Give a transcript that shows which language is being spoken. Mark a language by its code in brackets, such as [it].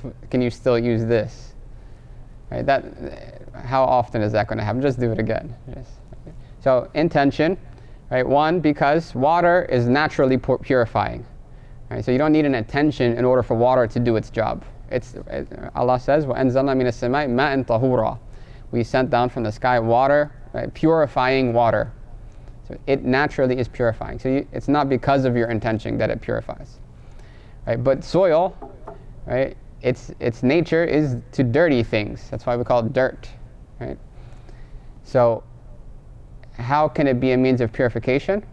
[en] Can you still use this? Right? How often is that going to happen? Just do it again. Yes. So intention, right? One, because water is naturally purifying. Right? So you don't need an intention in order for water to do its job. Allah says, [ar] وَأَنزَلْنَا مِنَ السَّمَاءِ مَاءً طَهُورًا. [en] We sent down from the sky water, right? Purifying water. So it naturally is purifying. So it's not because of your intention that it purifies. Right? But soil, right? Its nature is to dirty things. That's why we call it dirt. Right? So how can it be a means of purification?